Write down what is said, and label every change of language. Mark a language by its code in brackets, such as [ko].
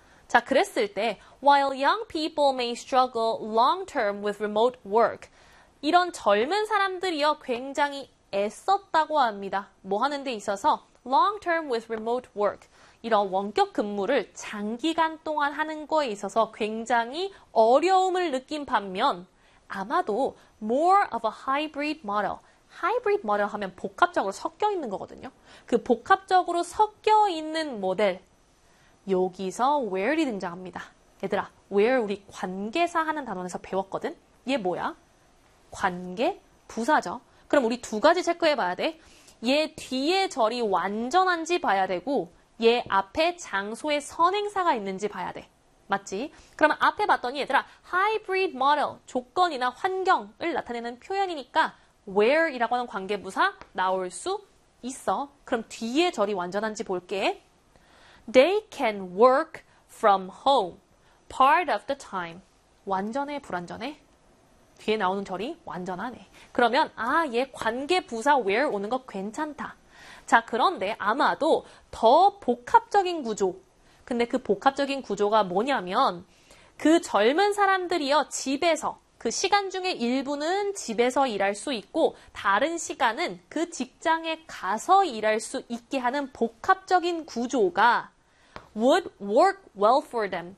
[ko] 자, 그랬을 때 [en] while young people may struggle long term with remote work. [ko] 이런 젊은 사람들이요 굉장히 애썼다고 합니다. 뭐 하는 데 있어서 [en] long term with remote work. [ko] 이런 원격 근무를 장기간 동안 하는 거에 있어서 굉장히 어려움을 느낀 반면 아마도 [en] more of a hybrid model. [ko] Hybrid model 하면 복합적으로 섞여 있는 거거든요. 그 복합적으로 섞여 있는 모델. 여기서 where이 등장합니다. 얘들아, where 우리 관계사 하는 단원에서 배웠거든? 얘 뭐야? 관계? 부사죠. 그럼 우리 두 가지 체크해 봐야 돼. 얘 뒤에 절이 완전한지 봐야 되고 얘 앞에 장소에 선행사가 있는지 봐야 돼. 맞지? 그럼 앞에 봤더니 얘들아, hybrid model, 조건이나 환경을 나타내는 표현이니까 where이라고 하는 관계부사 나올 수 있어. 그럼 뒤에 절이 완전한지 볼게. [en] They can work from home part of the time. [ko] 완전해, 불완전해? 뒤에 나오는 절이 완전하네. 그러면 아, 얘 관계부사 where 오는 거 괜찮다. 자, 그런데 아마도 더 복합적인 구조. 근데 그 복합적인 구조가 뭐냐면 그 젊은 사람들이요, 집에서 그 시간 중에 일부는 집에서 일할 수 있고 다른 시간은 그 직장에 가서 일할 수 있게 하는 복합적인 구조가 [en] would work well for them.